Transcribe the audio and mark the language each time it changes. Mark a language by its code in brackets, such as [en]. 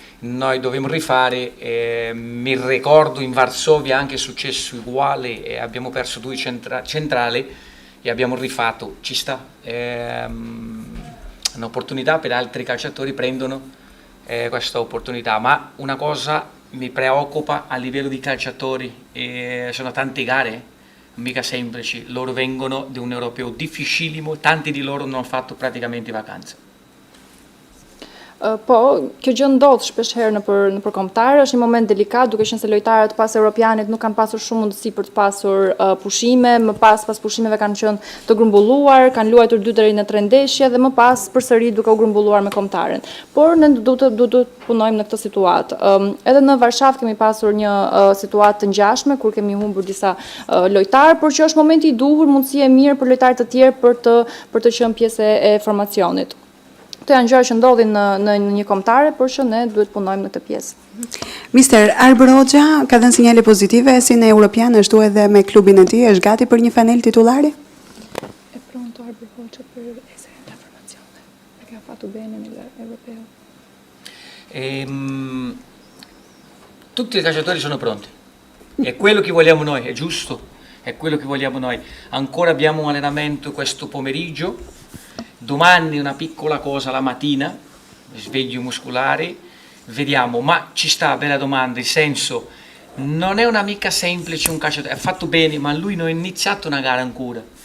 [it] Noi dobbiamo rifare, mi ricordo in Varsovia anche è successo uguale, abbiamo perso 2 centrali e abbiamo rifatto, ci sta, un'opportunità per altri calciatori prendono questa opportunità, ma una cosa mi preoccupa a livello di calciatori, sono tante gare, mica semplici, loro vengono da un europeo difficilissimo, tanti di loro non hanno fatto praticamente vacanze. [sq] Po, kjo gjë ndodh shpesh herë nëpër kombëtar, është një moment delikat, duke qenë se lojtarët pas europianit nuk kanë pasur shumë mundësi për të pasur pushime, më pas pushimeve kanë qenë të grumbulluar, kanë luajtur 2 deri në 3 ndeshje dhe më pas përsëri duke u grumbulluar me kombëtaren. Por ne duhet të punojmë në këtë situatë. Edhe në Varshavë kemi pasur një situatë të ngjashme kur kemi humbur disa lojtarë, por që është momenti i duhur, mundësi e mirë për lojtarët të tjerë për të qenë pjesë e formacionit. Këto janë gjëra që ndodhin në një kombëtare, por që ne duhet punojmë në këtë pjesë. Mister Arber Hoxha ka dhënë sinjale pozitive si në Europian, ashtu edhe me klubin e tij, është gati për një fanel titulari? [it] È pronto Arber Hoxha per essere la formazione, perché ha fatto bene nell'Europeo. Tutti i calciatori sono pronti, è quello che vogliamo noi, è giusto, è quello che vogliamo noi. Ancora abbiamo un allenamento questo pomeriggio. Domani una piccola cosa la mattina, sveglio muscolare, vediamo, ma ci sta, bella domanda, nel senso, non è una mica semplice un calciatore, ha fatto bene, ma lui non ha iniziato una gara ancora.